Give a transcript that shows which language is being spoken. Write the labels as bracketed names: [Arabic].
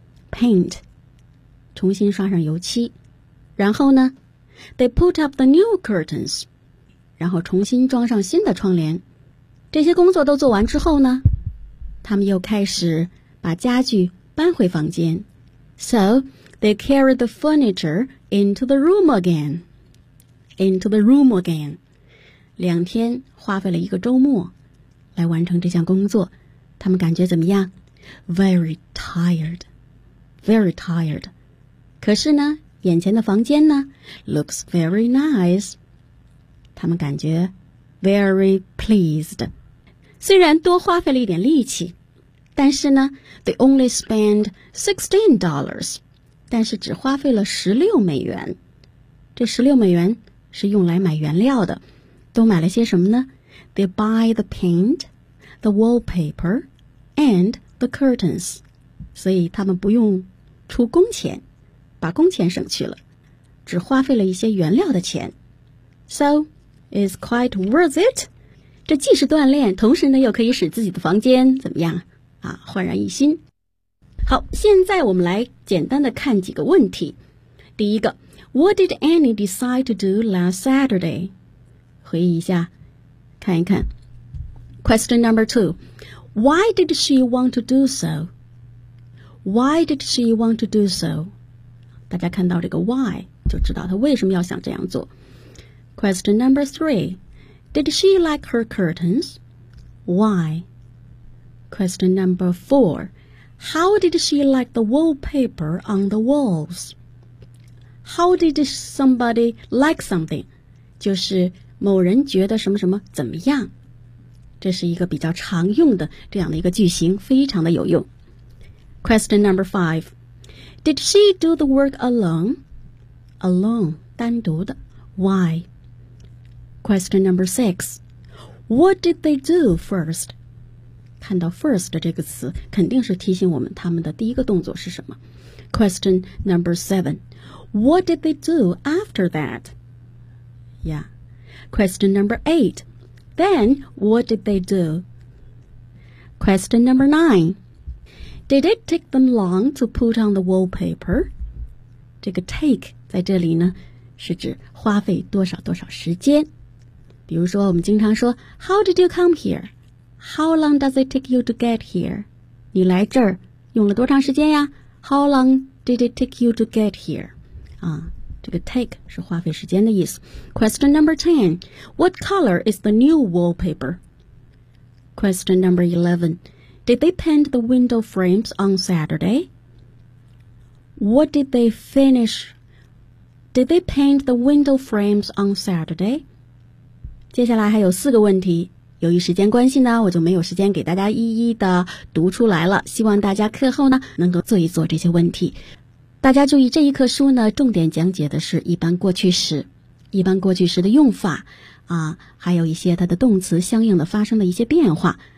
[Chinese] Paint. 重新刷上油漆，然后呢 ， [English] they put up the new curtains， [Chinese] 然后重新装上新的窗帘。这些工作都做完之后呢，他们又开始把家具搬回房间。 [English] So they carried the furniture into the room again. Into the room again. [Chinese] 两天花费了一个周末来完成这项工作，他们感觉怎么样 ？ [English] Very tired. Very tired. [Chinese] 可是呢眼前的房间呢 [English] looks very nice. [Chinese] 他们感觉 [English] very pleased. [Chinese] 虽然多花费了一点力气，但是呢 [English] they only spend $16. [Chinese] 但是只花费了$16。这$16是用来买原料的。都买了些什么呢？ [English] They buy the paint, the wallpaper, and the curtains. [Chinese] 所以他们不用出工钱。把工钱省去了，只花费了一些原料的钱。 [English] So, it's quite worth it. [Chinese] 这既是锻炼，同时呢又可以使自己的房间怎么样啊，焕然一新。好，现在我们来简单的看几个问题。第一个 [English] ,What did Annie decide to do last Saturday? [Chinese] 回忆一下，看一看。 [English] Question number two,Why did she want to do so?Why did she want to do so? [Chinese] 大家看到这个 why, 就知道他为什么要想这样做。 [English] Question number three, did she like her curtains? Why? Question number four, How did she like the wallpaper on the walls? How did somebody like something? [Chinese] 就是某人觉得什么什么怎么样。这是一个比较常用的这样的一个句型，非常的有用。 [English] Question number 5. Did she do the work alone? Alone, [Chinese] 单独的。 [English] Why? Question number 6. What did they do first? [Chinese] 看到 first 这个词，肯定是提醒我们他们的第一个动作是什么。 [English] Question number 7. What did they do after that? Yeah. Question number 8. Then, what did they do? Question number 9. Did it take them long to put on the wallpaper? [Chinese] 这个 take 在这里呢，是指花费多少多少时间。比如说我们经常说 [English] How did you come here? How long does it take you to get here? [Chinese] 你来这儿用了多长时间呀？ [English] How long did it take you to get here? [Chinese] 啊这个 take 是花费时间的意思。 [English] Question number 10. What color is the new wallpaper? Question number 11. Did they paint the window frames on Saturday? What did they finish? Did they paint the window frames on Saturday? [Chinese] 接下来还有四个问题。由于时间关系呢，我就没有时间给大家一一的读出来了。希望大家课后呢，能够做一做这些问题。大家注意，这一课书呢，重点讲解的是一般过去时，一般过去时的用法啊，还有一些它的动词相应的发生的一些变化。